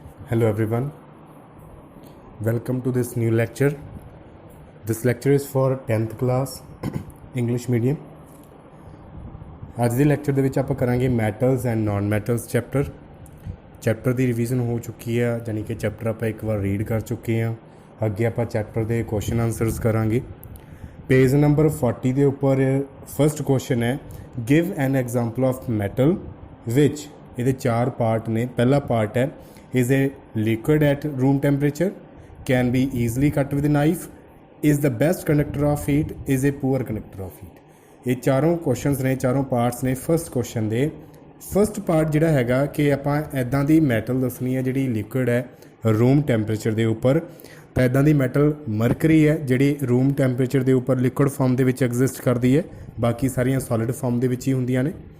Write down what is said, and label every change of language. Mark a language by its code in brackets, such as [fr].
[en] Hello everyone, welcome to this new lecture. This lecture is for 10th class English medium. [pa] ਅੱਜ ਦੇ lecture ਦੇ ਵਿੱਚ ਆਪਾਂ ਕਰਾਂਗੇ metals and naan metals chapter ਦੀ revision ਹੋ ਚੁੱਕੀ ਹੈ, ਯਾਨੀ ਕਿ ਚੈਪਟਰ ਆਪਾਂ ਇੱਕ ਵਾਰ ਰੀਡ ਕਰ ਚੁੱਕੇ ਹਾਂ। ਅੱਗੇ ਆਪਾਂ ਚੈਪਟਰ ਦੇ ਕੁਐਸਚਨ ਆਨਸਰਸ ਕਰਾਂਗੇ। ਪੇਜ ਨੰਬਰ 40 ਦੇ ਉੱਪਰ ਫਸਟ ਕੁਐਸਚਨ ਹੈ, [en] Give an example of metal ਵਿਚ। [pa] ਇਹਦੇ 4 ਪਾਰਟ ਨੇ। ਪਹਿਲਾ ਪਾਰਟ ਹੈ, [en] is a liquid at room temperature, can be easily cut with a knife, is the best conductor of heat, is a poor conductor of heat। [pa] ਇਹ ਚਾਰੋਂ questions ਨੇ, ਚਾਰੋਂ parts ਨੇ first question ਦੇ। First part ਜਿਹੜਾ ਹੈਗਾ ਕਿ ਆਪਾਂ ਇੱਦਾਂ ਦੀ ਮੈਟਲ ਦੱਸਣੀ ਹੈ ਜਿਹੜੀ ਲਿਕੁਇਡ ਹੈ ਰੂਮ ਟੈਂਪਰੇਚਰ ਦੇ ਉੱਪਰ। ਤਾਂ ਇੱਦਾਂ ਦੀ ਮੈਟਲ ਮਰਕਰੀ ਹੈ ਜਿਹੜੀ ਰੂਮ ਟੈਂਪਰੇਚਰ ਦੇ ਉੱਪਰ ਲਿਕੁਇਡ ਫਾਰਮ ਦੇ ਵਿੱਚ ਐਗਜ਼ਿਸਟ ਕਰਦੀ ਹੈ, ਬਾਕੀ ਸਾਰੀਆਂ ਸੋਲਿਡ ਫਾਰਮ ਦੇ ਵਿੱਚ ਹੀ ਹੁੰਦੀਆਂ ਨੇ।